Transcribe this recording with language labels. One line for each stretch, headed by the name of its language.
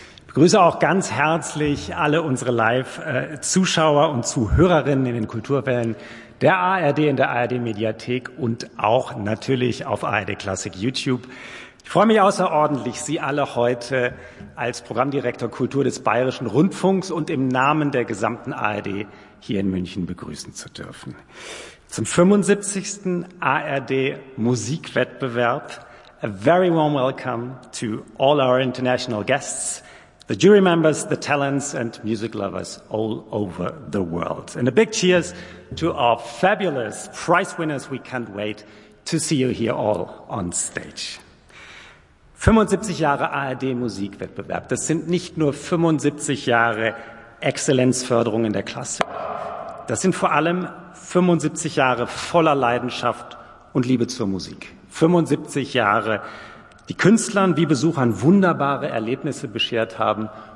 German: Ich begrüße auch ganz herzlich alle unsere Live-Zuschauer und Zuhörerinnen in den Kulturwellen der ARD, in der ARD-Mediathek und auch natürlich auf ARD Classic YouTube. Ich freue mich außerordentlich, Sie alle heute als Programmdirektor Kultur des Bayerischen Rundfunks und im Namen der gesamten ARD hier in München begrüßen zu dürfen. Zum 75. ARD-Musikwettbewerb.
English: A very warm welcome to all our international guests, the jury members, the talents and music lovers all over the world. And a big cheers to our fabulous prize winners. We can't wait to see you here all on stage.
German: 75 Jahre ARD-Musikwettbewerb. Das sind nicht nur 75 Jahre Exzellenzförderung in der Klassik. Das sind vor allem 75 Jahre voller Leidenschaft und Liebe zur Musik. 75 Jahre, die Künstlern wie Besuchern wunderbare Erlebnisse beschert haben.